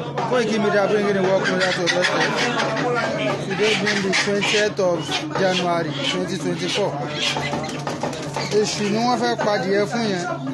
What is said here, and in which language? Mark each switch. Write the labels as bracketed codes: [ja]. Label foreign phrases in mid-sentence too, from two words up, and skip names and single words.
[en] Koiki Media bringing the work closer to your doorstep. Today being the twentieth of January, twenty twenty-four. [yo] Èṣù ni wọ́n fẹ́ padìẹ fún yẹn.